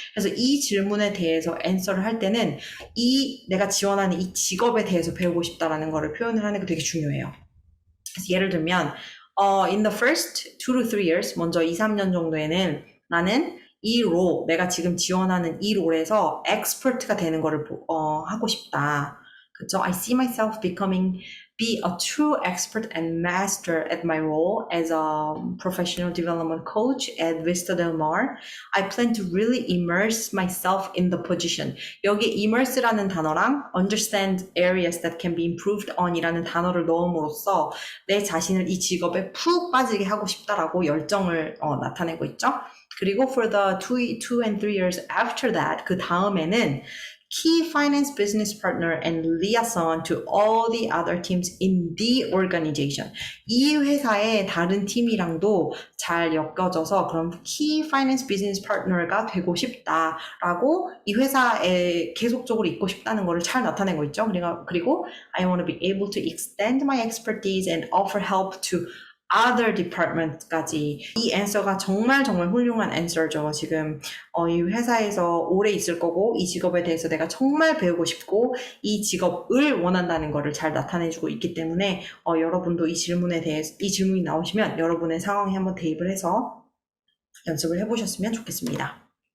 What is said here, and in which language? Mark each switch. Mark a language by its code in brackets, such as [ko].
[ko] 그래서 이 질문에 대해서 앤서를 할 때는 내가 지원하는 이 직업에 대해서 배우고 싶다라는 거를 표현을 하는 게 되게 중요해요. 그래서 예를 들면 [en] in the first 2 to 3 years, [ko] 먼저 2, 3년 정도에는 나는 이 내가 지금 지원하는 이 롤에서 엑스퍼트가 되는 거를 하고 싶다. 그쵸? [en] I see myself be a true expert and master at my role as a professional development coach at Vista Del Mar. I plan to really immerse myself in the position. [ko] 여기 immerse라는 단어랑 [en] understand areas that can be improved on [ko] 이라는 단어를 넣음으로써 내 자신을 이 직업에 푹 빠지게 하고 싶다라고 열정을 나타내고 있죠. 그리고 [en] for the 2 and 3 years after that, [ko] 그 다음에는 [en] key finance business partner and liaison to all the other teams in the organization. [ko] 이 회사의 다른 팀이랑도 잘 엮여져서 그럼 [en] key finance business partner [ko] 가 되고 싶다라고 이 회사에 계속적으로 있고 싶다는 거를 잘 나타내고 있죠. 그리고 [en] I want to be able to extend my expertise and offer help to other department까지. [ko] 이 answer가 정말 훌륭한 answer죠. 지금 이 회사에서 오래 있을 거고 이 직업에 대해서 내가 정말 배우고 싶고 이 직업을 원한다는 거를 잘 나타내주고 있기 때문에 여러분도 이 질문이 나오시면 여러분의 상황에 한번 대입을 해서 연습을 해보셨으면 좋겠습니다.